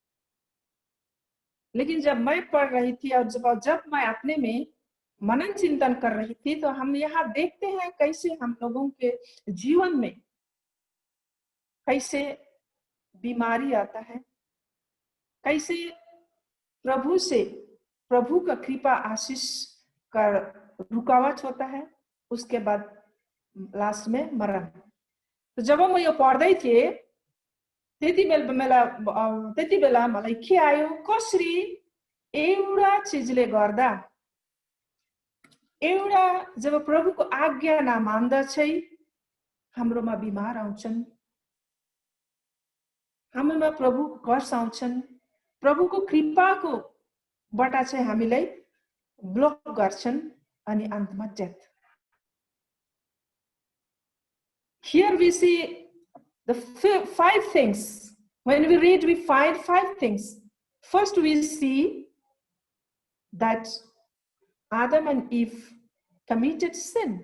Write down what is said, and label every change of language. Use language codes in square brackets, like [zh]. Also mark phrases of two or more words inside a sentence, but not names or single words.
[hi] लेकिन जब मैं पढ़ रही थी और जब मैं अपने में मनन चिंतन कर रही थी, तो हम यहाँ देखते हैं कैसे हम लोगों के जीवन में कैसे बीमारी आता है, कैसे प्रभु का कृपा आशीष का रुकावट होता है, उसके बाद लास्ट में मरण। [ne] तो जब म यो पढ्दै थिए त्यति बेला मलाई के आयो, कसरी एउटा चीजले गर्दा, एउटा जब प्रभुको आज्ञा नमान्दा चाहिँ हाम्रोमा बिमार आउँछन्, हाम्रोमा प्रभु कर्ष आउँछन्, प्रभुको कृपाको बाट चाहिँ हामीलाई ब्लक गर्छन् अनि अन्तमा डेथ। [en] Here we see the 5 things. When we read, we find 5 things. First, we see that Adam and Eve committed sin.